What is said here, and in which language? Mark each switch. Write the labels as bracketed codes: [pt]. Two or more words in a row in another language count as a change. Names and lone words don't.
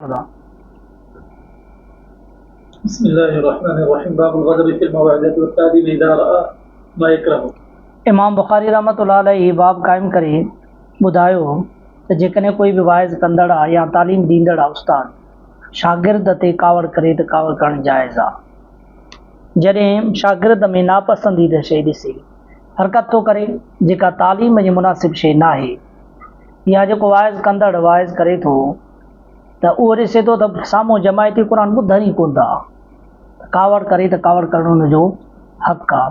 [ar] بسم الله الرحمن الرحيم باب الغضب في الموعظة والتأديب إذا رأى ما يكره. [sd] इमाम बुखारी [ar] رحمة الله عليه [sd] बाब क़ाइमु करे ॿुधायो त जेकॾहिं कोई बि वाइज़ कंदड़ आहे या तालीम ॾींदड़ आहे उस्ताद शागिर्द ते कावड़ करे त कावड़ करणु जाइज़ आहे। जॾहिं शागिर्द में नापसंदीदा शइ ॾिसे हरकत थो करे जेका तालीम जी मुनासिब शइ न आहे या जेको वाइज़ कंदड़ वाइज़ करे थो त उहो ॾिसे थो त साम्हूं जमायती क़ुर ॿुधनि ई कोन था, कावड़ करे त कावड़ करणु हुनजो हक़ आहे।